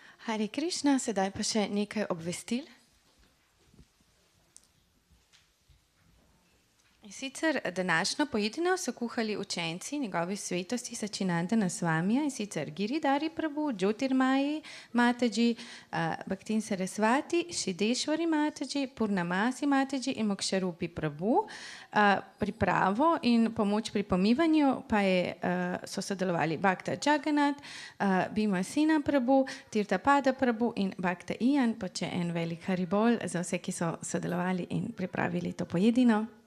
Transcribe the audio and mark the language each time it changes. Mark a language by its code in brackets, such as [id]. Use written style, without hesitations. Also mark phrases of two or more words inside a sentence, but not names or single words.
[sl] Hare Krišna, sedaj pa še nekaj obvestil. In sicer današnjo pojedino so kuhali učenci njegovi svetosti Sačinandana Swamija, in sicer Giridhari Prabhu, Jyotirmayi Mataji, Bhaktin Sarasvati, Shideshwari Mataji, Purnamasi Mataji in Moksharupi Prabhu. Pripravo in pomoč pri pomivanju pa so sodelovali Bhakta Jagannath, Bhimasena Prabhu, Tirthapada Prabhu in Bhakta Ian, pa če en velik haribol za vse, ki so sodelovali in pripravili to pojedino.